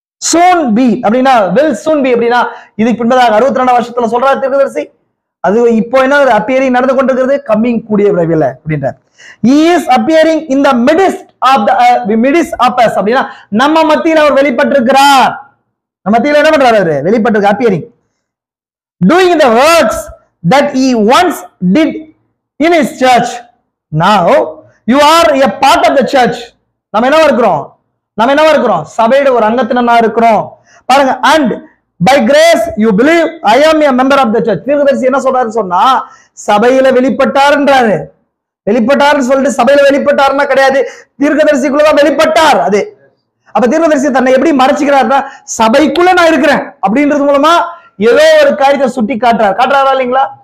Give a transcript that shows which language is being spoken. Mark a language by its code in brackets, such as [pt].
[en] Soon be [ta] அப்படின்னா [en] will soon be [ta] அப்படின்னா இதுக்கு பின்பதாக 62 வருஷத்துல சொல்றாரு தீர்க்கதரிசி. அது இப்போ என்ன appearing நடந்து கொண்டிருக்கிறது, coming கூடிய விரைவில் அப்படின்றார். [en] He is appearing in the midst of us [ta] அப்படின்னா நம்ம மத்தியில் அவர் வெளிப்பட்டிருக்கிறார். நம்ம மத்தியில் என்ன பண்றாரு? அவரு வெளிப்பட்டிருக்க appearing. [en] Doing the works that he once did in his church. Now you are a part of the church. [ta] நம்ம என்னவா இருக்கிறோம்? சபையோட ஒரு அங்கத்தினரா இருக்கிறோம். பாருங்க, [en] and by grace you believe I am a member of the church. [ta] தீர்க்கதரிசி என்ன சொல்றாரு சொன்னா, சபையில வெளிப்பட்டார்ன்றாரு. வெளிப்பட்டார்னு சொல்லிட்டு சபையில வெளிப்பட்டார்னா கிடையாது, தீர்க்கதரிசிக்குள்ளதான் வெளிப்பட்டார். அது அப்ப தீர்க்கதரிசி தன்னை எப்படி மறைச்சுக்கிறாருன்னா, சபைக்குள்ள நான் இருக்கிறேன் அப்படின்றது மூலமா ஏதோ ஒரு காரியத்தை சுட்டி காட்டுறாரா இல்லைங்களா?